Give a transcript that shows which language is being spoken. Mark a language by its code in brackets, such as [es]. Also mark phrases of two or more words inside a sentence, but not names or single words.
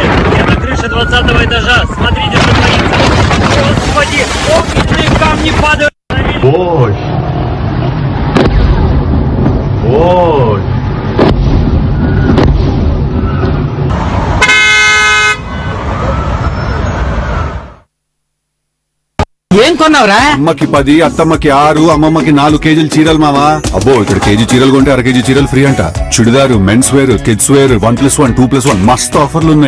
[ru] Я на крыше 20-го этажа. Смотрите, что творится. Господи, огненные камни падают. Ой. Ой. [te] ఏం కొన్నావురా? అమ్మకి 10, అత్తమ్మకి 6, అమ్మమ్మకి 4 కేజీలు చీరలు మావా. అబ్బో, ఇక్కడ కేజీ చీరలు కొంటే అర కేజీ చీరలు ఫ్రీ అంట. చుడిదారు, [en] men's wear, kids wear [te] 1+1, 2+1 మస్తు ఆఫర్లు ఉన్నాయి.